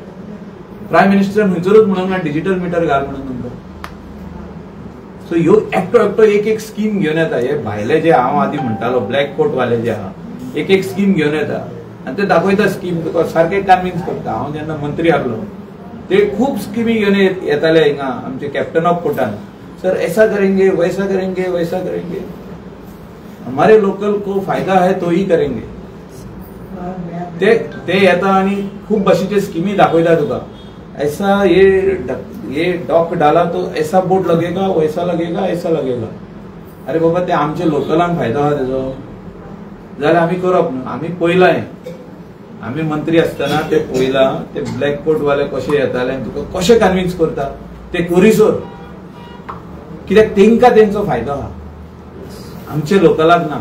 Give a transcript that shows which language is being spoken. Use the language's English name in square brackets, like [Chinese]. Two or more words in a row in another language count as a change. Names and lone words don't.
[English] prime minister [Konkani] खंयसरूच म्हणूंक ना [English] digital meter [Konkani] घाल म्हणून तुमकां. सो ह्यो एकटो एकटो एक एक स्कीम घेवन येता. हे भायले जे हांव आदीं म्हणटालो [English] black coat [Konkani] वाले जे आहा एक एक स्कीम घेवन येता आनी ते दाखयता स्कीम तुका सारके कन्विन्स करता. हांव जेन्ना मंत्री आहलो ते खूब स्किमी घेवन येताले हिंगा आमचे [English] captain of courtan. [Hindi] सर ऐसा करेंगे वैसा करेंगे वैसा करेंगे, हमारे लोकल को फायदा है तो ही करेंगे. [Konkani] ते येता आनी खूब भाशेचे स्किमी दाखयता तुका. [Hindi] ऐसा ये डॉक डाला तो ऐसा बोर्ड लगेगा वैसा लगेगा ऐसा लगेगा. [Konkani] अरे बाबा ते आमचे लोकलांक फायदो आहा तेजो जाल्यार आमी करप न्हू. आमी पयलां आमी मंत्री आसतना ते पयला ते [English] black coat [Konkani] वाले कशे येताले आनी तुका कशे कन्विन्स करता ते करिसोर. कित्याक तेंकां तेंचो फायदो आहा, आमचे लोकलांक ना.